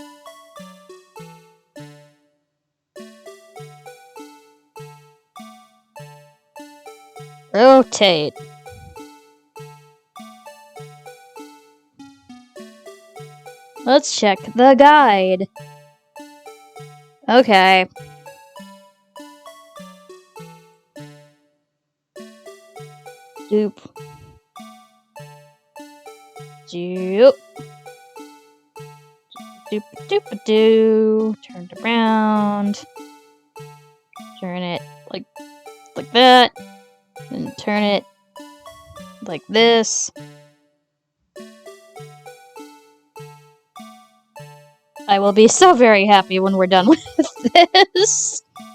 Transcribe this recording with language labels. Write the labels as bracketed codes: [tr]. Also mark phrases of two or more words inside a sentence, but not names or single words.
[en] Rotate. Let's check the guide. Okay. Doop. Doop. Doop-a-doop-a-doo. Turn it around. Turn it like that. And turn it like this. I will be so very happy when we're done with this.